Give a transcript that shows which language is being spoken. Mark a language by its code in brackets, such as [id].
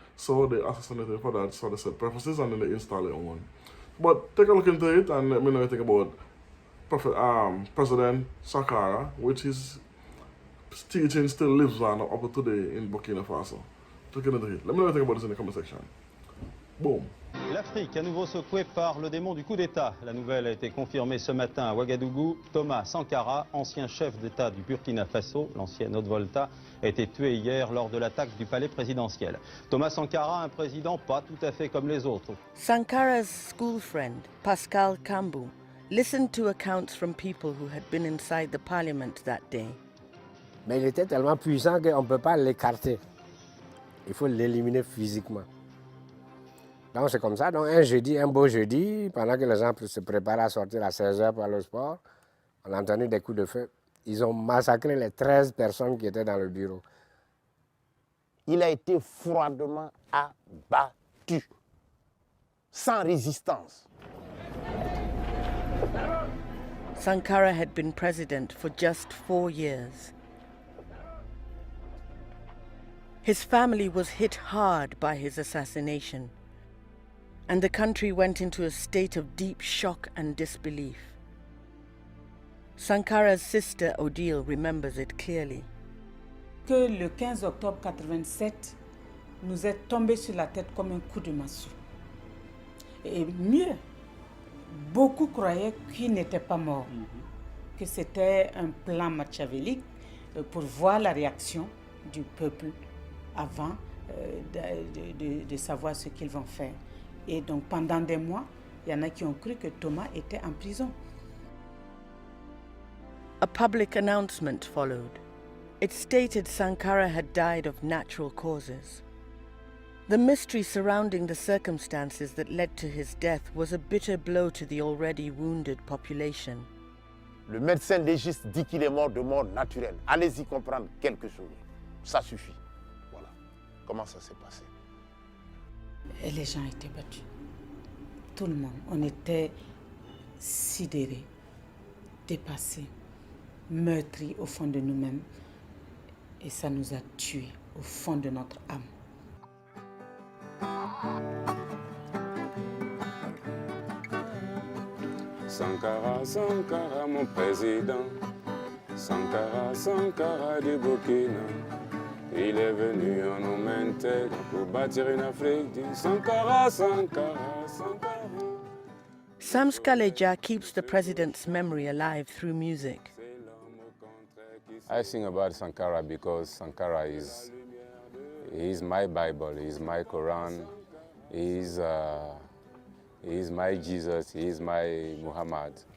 [en] So they assassinated him for that, for the said purposes, and then they installed their own. But take a look into it and let me know what you think about President Sankara, which his teaching still lives on up to today in Burkina Faso. Let me know what you think about this in the comment section. Boom. [fr] L'Afrique, à nouveau secouée par le démon du coup d'État. La nouvelle a été confirmée ce matin à Ouagadougou. Thomas Sankara, ancien chef d'État du Burkina Faso, l'ancienne Haute-Volta, a été tué hier lors de l'attaque du palais présidentiel. Thomas Sankara, un président pas tout à fait comme les autres. [en] Sankara's school friend, Pascal Kambu, listened to accounts from people who had been inside the parliament that day. [fr] Mais il était tellement puissant qu'on ne peut pas l'écarter. Il faut l'éliminer physiquement. Donc c'est comme ça. Donc un beau jeudi, pendant que les gens se préparaient à sortir à 16h pour aller au sport, on a entendu des coups de feu. Ils ont massacré les 13 personnes qui étaient dans le bureau. Il a été froidement abattu, sans résistance. [en] Sankara had been president for just 4 years. His family was hit hard by his assassination, and the country went into a state of deep shock and disbelief. Sankara's sister Odile remembers it clearly. [fr] Que le 15 octobre 87 nous est tombé sur la tête comme un coup de massue. Et mieux, beaucoup croyaient qu'il n'était pas mort, que c'était un plan machiavélique pour voir la réaction du peuple avant de savoir ce qu'ils vont faire. Et donc pendant des mois, il y en a qui ont cru que Thomas était en prison. [en] A public announcement followed. It stated Sankara had died of natural causes. The mystery surrounding the circumstances that led to his death was a bitter blow to the already wounded population. [fr] Le médecin légiste dit qu'il est mort de mort naturelle. Allez-y comprendre quelque chose. Ça suffit. Voilà. Comment ça s'est passé? Et les gens étaient battus. Tout le monde. On était sidérés, dépassés, meurtris au fond de nous-mêmes. Et ça nous a tués au fond de notre âme. Sankara, Sankara, mon président. Sankara, Sankara du Burkina. Il est venu en homme intègre pour bâtir une Afrique digne. Sankara, Sankara, Sankara. [en] Sams Kaleja keeps the president's memory alive through music. I sing about Sankara because Sankara is my Bible, he's my Quran, he's my Jesus, he's my Muhammad.